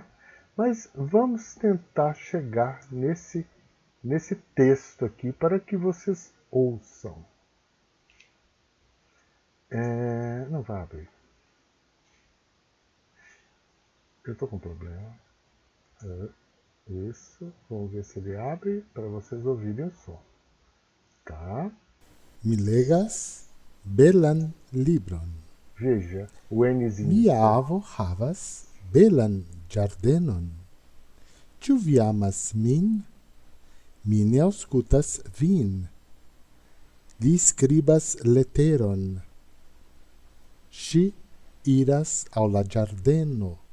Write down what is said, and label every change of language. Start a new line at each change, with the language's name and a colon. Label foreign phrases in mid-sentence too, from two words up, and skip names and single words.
Portuguese: Mas vamos tentar chegar nesse texto aqui para que vocês ouçam. Não vai abrir. Eu estou com problema. Isso. Vamos ver se ele abre para vocês ouvirem o som. Tá?
Esperanto: Mi legas belan libron.
Portuguese: Veja, o Nzinho.
Esperanto: Mia avo havas belan ĝardenon. Ĉu vi amas min? Mi ne aŭskultas vin. Li skribas leteron. Ŝi iras al la ĝardeno.